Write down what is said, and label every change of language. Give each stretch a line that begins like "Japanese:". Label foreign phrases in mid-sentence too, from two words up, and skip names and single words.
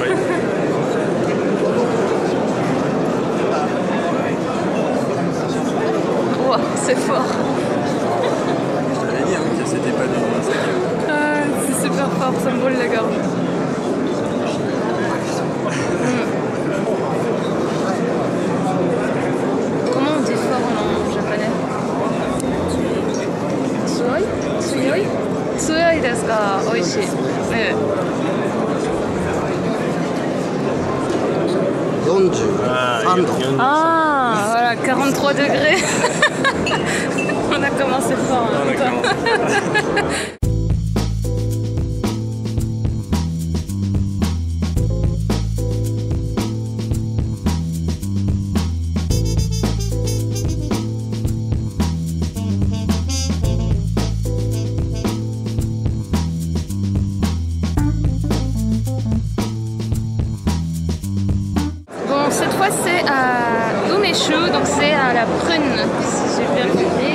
French: Wow, c'est fort. Je t'avais dit hein, que c'était pas du C'est super fort, ça me brûle la gorge. Comment on dit fort en japonais?
Japanese: 強い？強い? 強いですか? Oishii.
French: Ah, voilà, 43 degrés. On a commencé fort. Cette fois c'est à Umeshu, donc c'est à la prune, si j'ai bien compris.